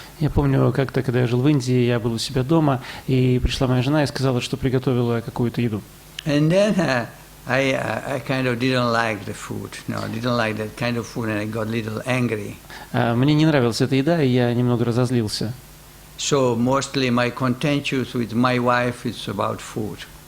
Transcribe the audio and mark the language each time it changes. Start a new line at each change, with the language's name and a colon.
Russian: Я помню, как-то, когда я жил в Индии, я был у себя дома, и пришла моя жена и сказала, что приготовила какую-то еду.
English: And then I kind of didn't like the food, didn't like that kind of food, and I got a little angry.
Russian: Мне не нравилась эта еда, и я немного разозлился.
English: So mostly my contentious with my wife is about food.